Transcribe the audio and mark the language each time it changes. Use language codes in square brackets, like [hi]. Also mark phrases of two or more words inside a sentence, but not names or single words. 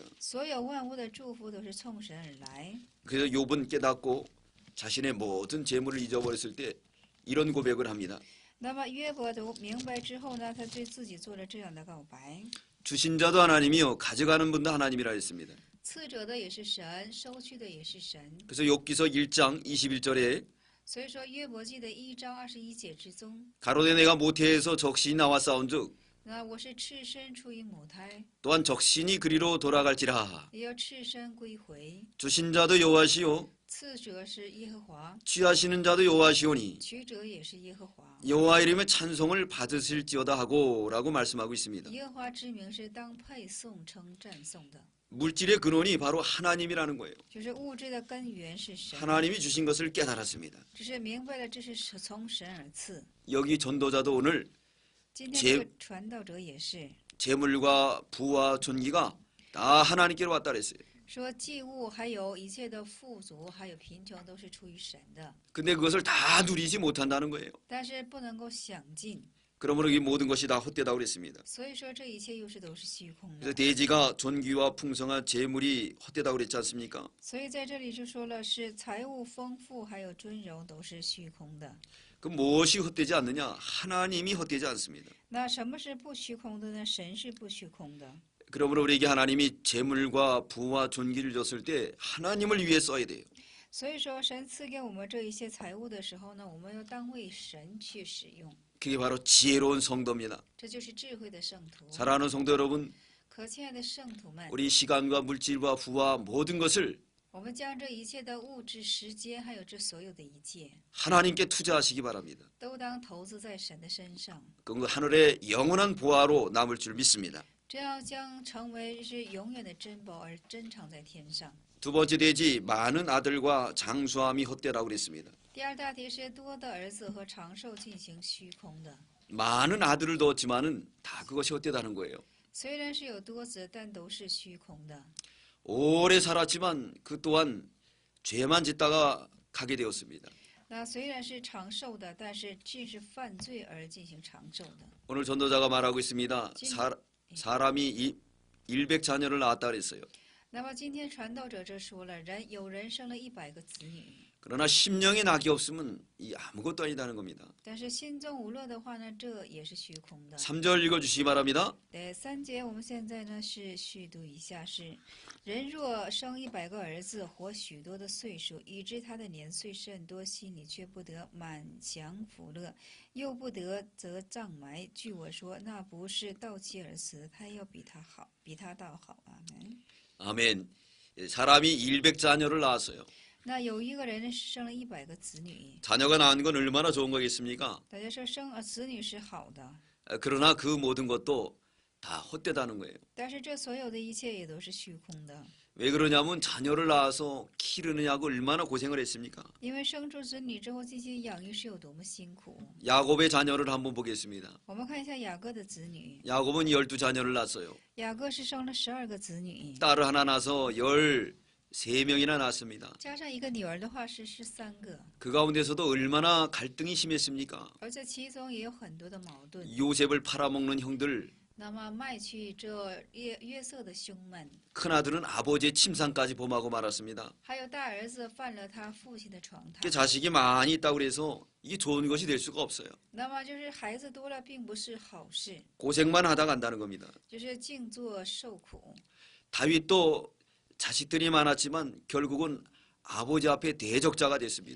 [zh] 所有万物的祝福都是从神而来。 [ko] 그래서 욥은 깨닫고 자신의 모든 재물을 잊어버렸을 때 이런 고백을 합니다. [zh] 那么约伯都明白之后呢，他对自己做了这样的告白： [ko] 주신 자도 하나님이요 가져가는 분도 하나님이라 했습니다. [zh] 赐者的也是神，收去的也是神。 [ko] 그래서 욥기서 1장 21절에 [zh] 所以说约伯记的1章21节之中， [ko] 가로되 내가 모태에서 적신이 나와 싸운즉 [zh] 那我是赤身出于母胎， [ko] 또한 적신이 그리로 돌아갈지라. [zh] 也要赤身归回。 [ko] 주신 자도 여호와시요 [zh] 赐者是耶和华， [ko] 취하시는 자도 여호와시오니 [zh] 取者也是耶和华。 [ko] 여호와 이름의 찬송을 받으실지어다 하고라고 말씀하고 있습니다. [zh] 耶和华之名是当配颂称赞颂的， [ko] 물질의 근원이 바로 하나님이라는 거예요. [zh] 就是物质的根源是神。 [ko] 하나님이 주신 것을 깨달았습니다. [zh] 只是明白了这是从神而赐。 [ko] 여기 전도자도 오늘 [zh] 今天这个传道者也是 [ko] 재물과 부와 존귀가 다 하나님께로 왔다 그랬어요. [zh] 说，祭物还有一切的富足，还有贫穷，都是出于神的， [ko] 근데 그것을 다 누리지 못한다는 거예요. [zh] 但是不能够享尽。 [ko] 그러므로 이 모든 것이 다 헛되다고 그랬습니다. [zh] 所以说，这一切都是虚空 [ko] 그래서 [zh] 的。 [ko] 대지가 존귀와 풍성한 재물이 헛되다고 그랬지 않습니까? [zh] 所以在这里就说了，是财物丰富，还有尊荣都是虚空的。 [ko] 그 무엇이 헛되지 않느냐? 하나님이 헛되지 않습니다. [zh] 那什么是不虚空的呢？神是不虚空的。 [ko] 그러므로 우리에게 하나님이 재물과 부와 존귀를 줬을 때 하나님을 위해 써야 돼요. [zh] 所以说，神赐给我们这一些财物的时候呢，我们要当为神去使用， [ko] 그게 바로 지혜로운 성도입니다. [zh] 这就是智慧的圣徒。 [ko] 사랑하는 성도 여러분, [zh] 可亲爱的圣徒们， [ko] 우리 시간과 물질과 부와 모든 것을 [zh] 我们将这一切的物质、时间，还有这所有的一切， [ko] 하나님께 투자하시기 바랍니다. [zh] 都当投资在神的身上， [ko] 그 하늘의 영원한 보화로 남을 줄 믿습니다. [zh] 这样将成为是永远的珍宝而珍藏在天上。 [ko] 두 번째 대지 많은 아들과 장수함이 헛되라고 그랬습니다. [zh] 第二大题是多的儿子和长寿进行虚空的， [ko] 많은 아들을 넣었지만은 다 그것이 헛되다는 거예요. [zh] 虽然是有多子，但都是虚空的。 [ko] 오래 살았지만 그 또한 죄만 짓다가 가게 되었습니다. [zh] 那虽然是长寿的，但是尽是犯罪而进行长寿的。 [ko] 오늘 전도자가 말하고 있습니다. 사람이 100자녀를 낳았다 그랬어요. [zh] 那么今天传道者这说了，有人生了100个子女， [ko] 그러나 심령의 낙이 없으면 이 아무것도 아니다는 겁니다. [zh] 但是心中无乐的话呢，这也是虚空的。 [ko] 3절 읽어주시기 바랍니다. [zh] 第3节，我们现在呢是续读一下是：人若生100个儿子，活许多的岁数，以致他的年岁甚多，心里却不得满享福乐，又不得则葬埋。据我说，那不是盗妻而死，他要比他好，比他倒好。阿门。 [ko] 아멘. 사람이 100자녀를 낳았어요. [zh] 那有一个人生了100个子女， [ko] 자녀가 낳은 건 얼마나 좋은 거겠습니까? [zh] 大家说子女是好的， [ko] 그러나 그 모든 것도 다 헛되다는 거예요. [zh] 但是这所有的一切也都是虚空的。 [ko] 왜 그러냐면 자녀를 낳아서 기르느냐고 얼마나 고생을 했습니까? [zh] 因为生出子女之后进行养育是有多么辛苦。 [ko] 야곱의 자녀를 한번 보겠습니다. [zh] 我们看一下雅各的子女， [ko] 야곱은 12자녀를 낳았어요. [zh] 雅各是生了12个子女， [ko] 딸을 하나 낳아서 13명이나 낳았습니다. [zh] 加上一个女儿的话是13个， [ko] 그 가운데서도 얼마나 갈등이 심했습니까? [zh] 而且其中也有很多的矛盾。 [ko] 요셉을 팔아먹는 형들, [zh] 那么卖去这约瑟的兄们， [ko] 큰아들은 아버지의 침상까지 범하고 말았습니다. [zh] 还有大儿子犯了他父亲的床 [ko] 이게 [zh] 榻。 [ko] 자식이 많이 있다고 그래서 이게 좋은 것이 될 수가 없어요. [zh] 那么就是孩子多了，并不是好事， [ko] 고생만 하다 간다는 겁니다. [zh] 就是静坐受苦。 [ko] 다윗도 자식들이 많았지만 결국은 아버지 앞에 대적자가 됐습니다.